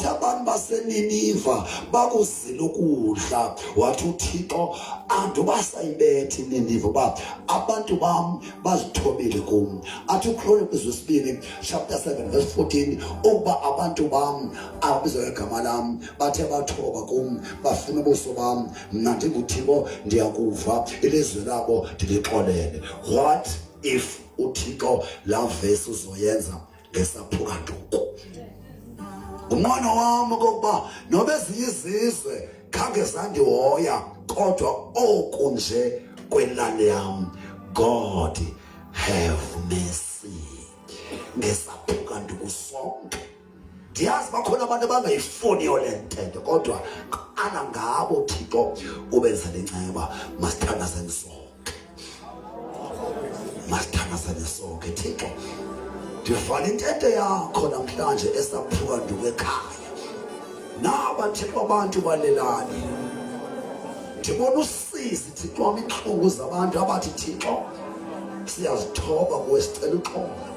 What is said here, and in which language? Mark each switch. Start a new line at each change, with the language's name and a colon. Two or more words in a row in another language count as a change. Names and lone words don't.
Xhosa: abantu baseNiniva bakuzila ukudla wathi uThixo andubasayibethi Niniva ba abantu bam bazithobile kum athi uChronicles 2
English: chapter 7 verse 14
Xhosa: ukuba abantu bam abizwa ngegama lam bathe bathoba kum bafuna ubuso bam mna ndinguThixo ndiyakuva ilizwe labo ndilixolele
English: what if
Xhosa: uThixo la verse uzoyenza ngesaphukanduku umwana wami kokuba nobe izizwe khange zandihoya kodwa oku nje kwelane yami
English: God have mercy
Xhosa: ngesaphukanduku sonke ndiyazi bakhona abantu abangayifuniyo le ntente kodwa ana ngabo Thixo ubenza lenceba masithandazane sonke Thixo ndivala intente yakho namhlanje esaphukanduku ekhaya naba Thixo abantu balelani ndibona usizi Thixo wami inhlungu zabantu abathi Thixo siyazithoba kuwe sicela uxolo